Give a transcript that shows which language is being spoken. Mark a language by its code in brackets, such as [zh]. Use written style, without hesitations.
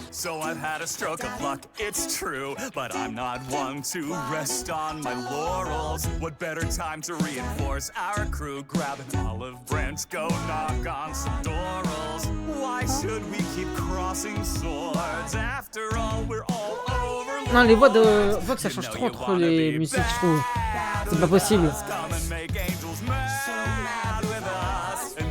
[en] So I've had a stroke of luck, it's true, but I'm not one to rest on my laurels. What better time to reinforce our crew? Grab an olive branch, go knock on some doorals. Why should we keep crossing swords? After all, we're all over. [fr] Non, les voix de Vox ça change trop entre les musiques, je trouve. C'est pas possible. [en] Come and make angels mad with us.